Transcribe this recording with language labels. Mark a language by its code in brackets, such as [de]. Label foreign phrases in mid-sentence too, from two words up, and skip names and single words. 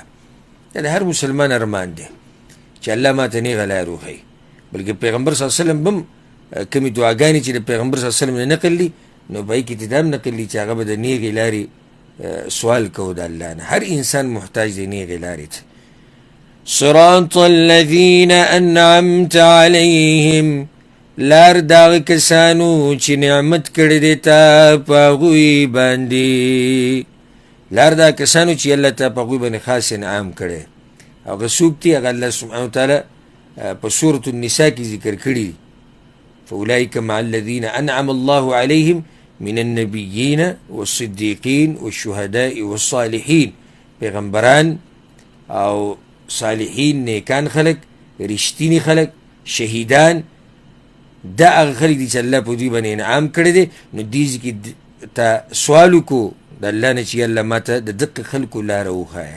[ps] دا د هر مسلمان ارمان دی چې الله ما ته نیغه لاره وښایي. بلکې پیغمبر صلی الله علیه وسلم هم کومې دعاګانې چې د پیغمبر صلی الله علیه وسلم نه نقل دي، نو په هغې کې دا هم نقل دي چې هغه به د نیغې لارې سوال کوو د الله نه. هر انسان محتاج دی نیغې لارې ته. [ar] صراط الذين انعمت عليهم [ps] لار داغ کسانو چې نعمت کړی دی تا په هغوی باندې، لار دا کسانو چې الله تا په هغوی باندې خاص انعام کړی. هغه څوک دي؟ هغه الله [ar] سبحانه وتعالی [ps] په سورة النساء کې ذکر کړي. [ar] فاولئک مع الذین انعم الله علیهم من النبیین والصدیقین والشهداء والصالحین، [ps] پیغمبران او صالحین، نیکان خلق، رشتینی خلق، شهیدان، دا هغه خلق دي چې الله په دوی باندې انعام کړی دی. نو دیز کې تا سوال وکړو د الله نه چې الله ما ته د دقه خلکو لاره وښایه.